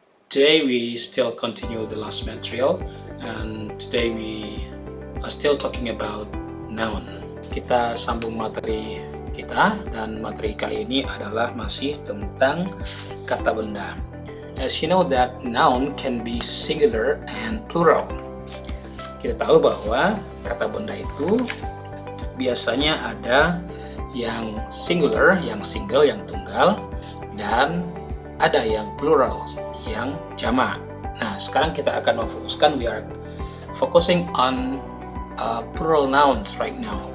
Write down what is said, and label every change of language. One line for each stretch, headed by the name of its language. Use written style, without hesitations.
English: Today we still continue the last material, and today we are still talking about noun.
Indonesian: Kita sambung materi kita, dan materi kali ini adalah masih tentang kata benda.
English: As you know that noun can be singular and plural.
Indonesian: Kita tahu bahwa kata benda itu biasanya ada yang singular, yang single, yang tunggal, dan ada yang plural, yang jamak. Nah, sekarang kita akan memfokuskan,
English: we are focusing on plural nouns right now.